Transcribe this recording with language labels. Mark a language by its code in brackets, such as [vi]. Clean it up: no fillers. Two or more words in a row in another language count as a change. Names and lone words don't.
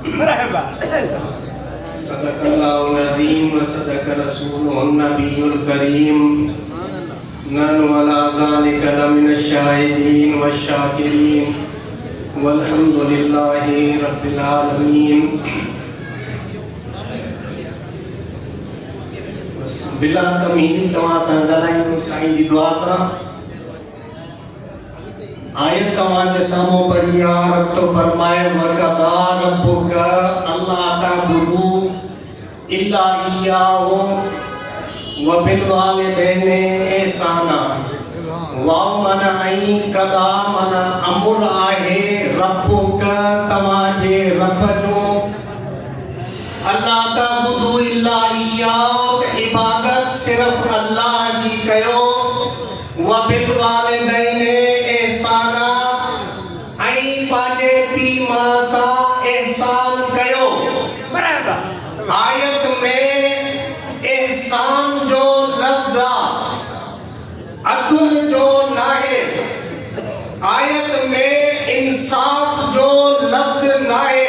[ar] صدق الله العظيم وصدق رسوله النبي الكريم. نحن على ذلك لمن الشاهدين والشاكرين والحمد لله رب العالمين. [sd] बिला तमीन तव्हां सां ॻाल्हाईंदो साईं जी दुआ सां। आयत तव्हांजे साम्हूं पढ़ी आहे। रब तो फरमाए [ar] وقضى ربك ألا تعبدوا إلا إياه وبالوالدين إحسانا. [sd] वाव माना ऐं कदा माना अमुर आहे। रब्बुका तव्हांजे रब जो [ar] ألا تعبدوا إلا إياه [sd] इबादत सिर्फ अल्लाह जी कयो। [ar] وبالوالدين إحسانا [sd] ऐं पंहिंजे पीउ माउ सां इहसान कयो। आयत में इहसान जो लफ्ज़ अदल जो नाहे। आयत में इंसाफ जो लफ्ज़ नाहे।